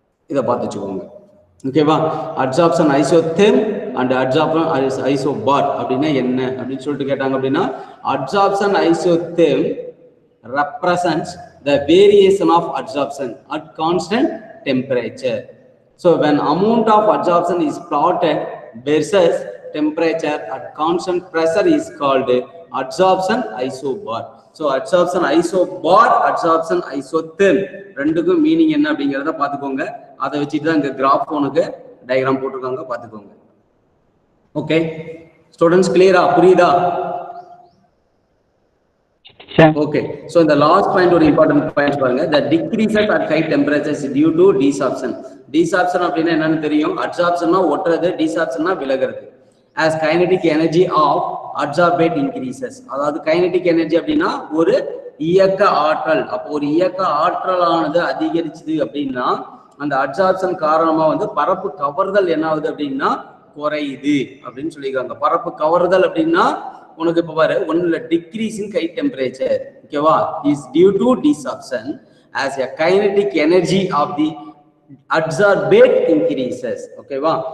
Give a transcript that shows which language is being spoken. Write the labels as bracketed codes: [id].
[ta] இதை பார்த்து வச்சுக்கோங்க. ஓகேவா? Adsorption isotherm and adsorption isobar அப்படின்னா என்ன அப்படின்னு சொல்லிட்டு கேட்டாங்க அப்படின்னா adsorption isotherm [en] represents the variation of adsorption at constant temperature. So when amount of adsorption is plotted versus temperature at constant pressure is called adsorption isobar. [ta] So adsorption isobar, adsorption isotherm ரெண்டுக்கும் meaning என்ன அப்படிங்கறத பாத்துக்கோங்க. அதை வச்சுட்டு தான் இந்த graph உனக்கு diagram போட்டிருக்காங்க, பாத்துக்கோங்க. ஓகே ஸ்டூடெண்ட்ஸ், கிளியரா? புரியுதா? [en] Okay, so in the last point ஒரு important point பாருங்க. the decreases at high temperatures due to desorption. [ta] desorption அப்படின்னா என்னன்னு தெரியும்? அட்சார்ப்ஷன்னா ஒட்டுறது, desorptionனா விலகிறது. [en] as kinetic energy of adsorbate increases. [ta] அதாவது kinetic energy அப்படின்னா ஒரு இயக்க ஆற்றல். அப்போ ஒரு இயக்க ஆற்றலானது அதிகரிச்சது அப்படின்னா அந்த அட்சார்ப்ஷன் காரணமா வந்து பரப்பு கவர்தல் என்ன ஆகுது அப்படின்னா குறையுது அப்படின்னு சொல்லியிருக்காங்க. பரப்பு கவர்தல் அப்படின்னா உனக்கு இப்ப பாரு ஒண்ணுல டிக்ரீஸ் இன் ஹை டெம்பரேச்சர், ஓகேவா, [en] Is due to desorption as a kinetic energy of the adsorbate increases. [ta] ஓகேவா?